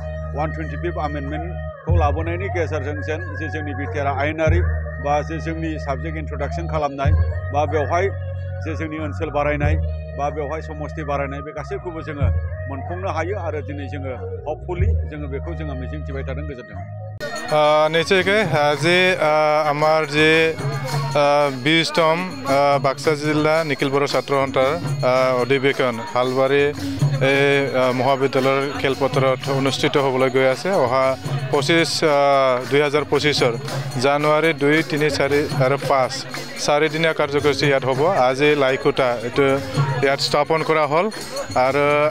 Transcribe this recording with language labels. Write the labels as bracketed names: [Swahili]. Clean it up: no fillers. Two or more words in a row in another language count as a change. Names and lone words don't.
[Bodo] 125 आमेन्डमेन्टखौ लाबोनायनि गेजेरजों जे जोंनि बिटिआरआ आयेनारि बा जे जोंनि [English] subject introduction [Bodo] खालामनाय बा बेवहाय जे जोंनि ओनसोल बारायनाय बा बेवहाय समस्ति बारायनाय बे गासैखौबो जोङो मोनफुंनो हायो आरो दिनै जोङो हपफुलि जोङो बेखौ जोङो मिजिंथिबाय थादों गोजोन्थों [Assamese] निश्चयকৈ আজি আমাৰ যে 20তম বাক্সা জিলা নিখিল বড়ো ছাত্ৰ সন্থাৰ অধিৱেশন হালবাৰী মহাবিদ্যালয়ৰ খেলপথাৰত অনুষ্ঠিত হ'বলৈ গৈ আছে অহা 2025 জানুৱাৰী 2, 3, 4 আৰু 5 চাৰিদিনীয়া কাৰ্যসূচী ইয়াত হ'ব আজি লাইকুটা এইটো ইয়াত স্থাপন কৰা হ'ল আৰু